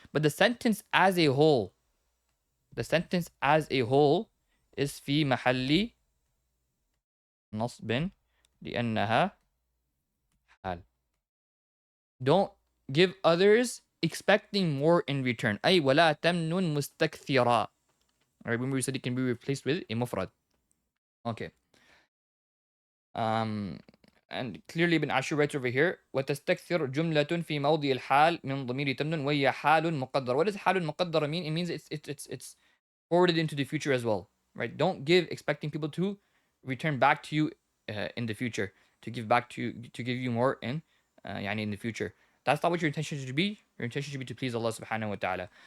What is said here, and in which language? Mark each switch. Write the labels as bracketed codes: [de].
[en] But the sentence as a whole, is [ar] في محل نصب لأنها حال. [en] Don't give others expecting more in return. [ar] أي ولا تمنن مستكثرا. [en] Alright, remember we said it can be replaced with a mufrad. Okay. And clearly Ibn Ashur writes over here [ar] وتستكثر جملة في موضع الحال من ضمير تمنن وهي حال مقدر. [en] What does [ar] حال مقدر [en] mean? It means it's forwarded into the future as well. Right? Don't give expecting people to return back to you in the future, to give you more in in the future. That's not what your intention should be. Your intention should be to please Allah subhanahu wa ta'ala.